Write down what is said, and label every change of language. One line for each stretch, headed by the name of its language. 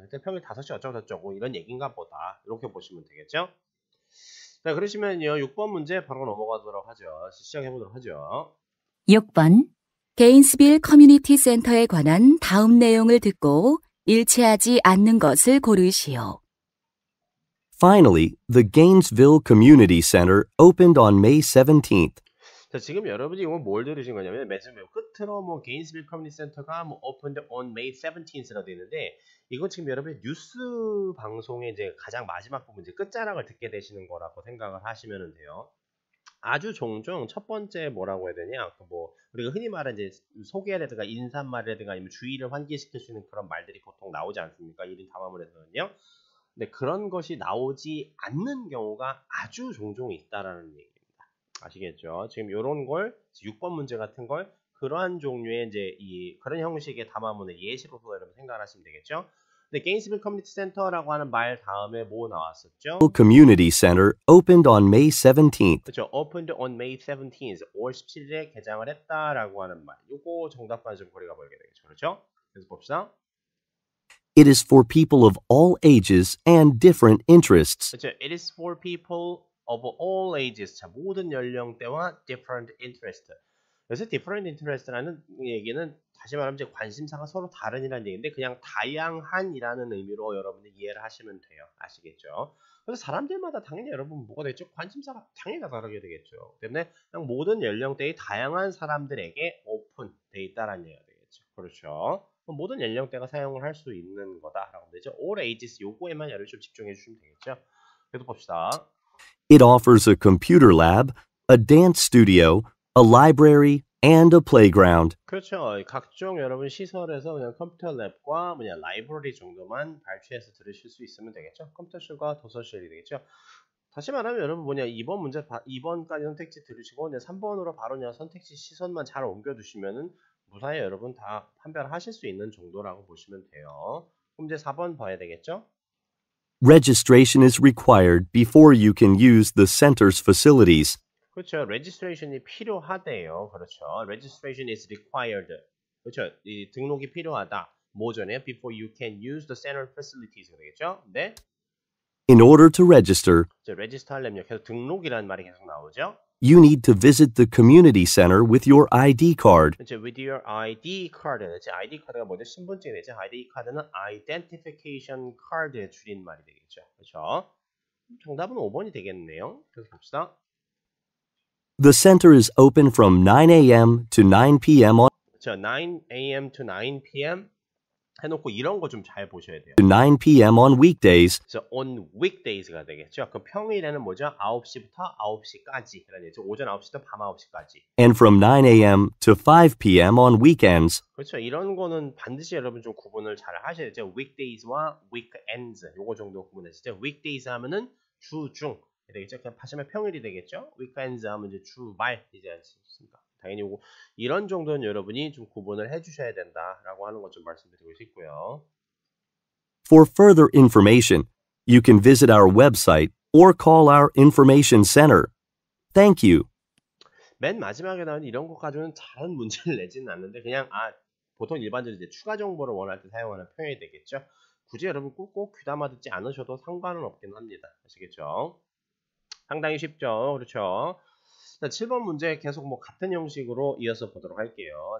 Korean: 그때 평일 5시 어쩌고저쩌고 이런 얘기인가 보다. 이렇게 보시면 되겠죠. 자, 그러시면요. 6번 문제 바로 넘어가도록 하죠. 시작해 보도록 하죠. 6번 게인스빌 커뮤니티 센터에 관한 다음 내용을 듣고 일치하지 않는 것을 고르시오.
English: Finally, the Gainesville Community Center opened on May 17th.
Korean: 자, 지금 여러분이 이거 뭘 들으신 거냐면 맨 끝으로 뭐 게인스빌 커뮤니티 센터가 뭐
English: opened on May 17th
Korean: 라고 되어 있는데 이건 지금 여러분이 뉴스 방송의 이제 가장 마지막 부분 이제 끝자락을 듣게 되시는 거라고 생각을 하시면 돼요. 아주 종종 첫 번째 뭐라고 해야 되냐? 뭐 우리가 흔히 말하는 이제 소개라든가 인사말이라든가 아니면 주의를 환기시킬 수 있는 그런 말들이 보통 나오지 않습니까? 1인 담화문에서는요. 근데 그런 것이 나오지 않는 경우가 아주 종종 있다라는 얘기입니다. 아시겠죠? 지금 이런 걸 6번 문제 같은 걸 그러한 종류의 이제 그런 형식의 담화문의 예시로서 여러분 생각하시면 되겠죠? 근데 게인스빌 커뮤니티 센터라고 하는 말 다음에 뭐 나왔었죠?
English: Community Center opened on May 17th.
Korean: 그렇죠.
English: opened on May 17th.
Korean: 5월 17일에 개장을 했다라고 하는 말. 요거 정답과 좀 거리가 멀게 되겠죠. 그렇죠? 그래서 봅시다.
English: It is for people of all ages and different interests.
Korean: 그렇죠.
English: It is for people of all ages.
Korean: 자, 모든 연령대와
English: different interest.
Korean: 그래서 different interest라는 얘기는 다시 말하면 이제 관심사가 서로 다른이라는 얘기인데 그냥 다양한이라는 의미로 여러분이 이해를 하시면 돼요. 아시겠죠? 그래서 사람들마다 당연히 여러분 뭐가 되겠죠? 관심사가 당연히 다 다르게 되겠죠. 때문에 그냥 모든 연령대의 다양한 사람들에게 오픈돼 있다라는 얘기가 되겠죠. 그렇죠? 모든 연령대가 사용을 할 수 있는 거다라고 되죠.
English: All ages
Korean: 요거에만 여러분 좀 집중해 주시면 되겠죠. 그래도 봅시다.
English: It offers a computer lab, a dance studio, a library, and a playground.
Korean: 그렇죠. 각종 여러분 시설에서 그냥 컴퓨터 랩과 라이브러리 정도만 발췌해서 들으실 수 있으면 되겠죠. 컴퓨터실과 도서실이 되겠죠. 다시 말하면 여러분 2번 문제 2번까지 선택지 들으시고 이제 3번으로 바로 그냥 선택지 시선만 잘 옮겨두시면은 무사히 여러분 다 판별하실 수 있는 정도라고 보시면 돼요. 그럼 이제 4번 봐야 되겠죠.
English: Registration is required before you can use the center's facilities.
Korean: 그렇죠. registration이 필요하대요. 그렇죠.
English: registration is required.
Korean: 그렇죠. 이 등록이 필요하다. 뭐전에요?
English: before you can use the center facilities
Korean: 되겠죠. 네.
English: In order to register,
Korean: register 하려면 계속 등록이라는 말이 계속 나오죠.
English: you need to visit the community center with your ID card.
Korean: 그렇죠.
English: with your ID card.
Korean: ID 카드가 뭐죠? 신분증이 되죠. ID 카드는 identification card의 줄임말이 되겠죠. 그렇죠. 정답은 5번이 되겠네요. 그래서 봅시다.
English: The center is open from 9 a.m. to 9 p.m. on
Korean: 그렇죠.
English: 9 a.m. to 9 p.m.
Korean: 해놓고 이런 거 좀 잘 보셔야 돼요.
English: 9 p.m. on weekdays.
Korean: 그래서
English: on weekdays
Korean: 가 되겠죠. 그 평일에는 뭐죠? 9시부터 9시까지. 오전 9시부터 밤 9시까지.
English: And from 9 a.m. to 5 p.m. on weekends.
Korean: 그렇죠. 이런 거는 반드시 여러분 좀 구분을 잘 하셔야 되죠. weekdays와 weekends. 요거 정도 구분하시죠. weekdays 하면은 주중 되겠죠. 그냥 하시면 평일이 되겠죠. weekends 하면 이제 주말이지 않습니까? 당연히 요거 이런 정도는 여러분이 좀 구분을 해주셔야 된다라고 하는 것 좀 말씀드리고 싶고요.
English: For further information, you can visit our website or call our information center. Thank you.
Korean: 맨 마지막에 나온 이런 것 가지고는 다른 문제를 내지는 않는데 그냥 보통 일반적으로 이제 추가 정보를 원할 때 사용하는 표현이 되겠죠. 굳이 여러분 꼭 귀담아 듣지 않으셔도 상관은 없긴 합니다. 아시겠죠? 상당히 쉽죠. 그렇죠? 자, 7번 문제 계속 뭐 같은 형식으로 이어서 보도록 할게요.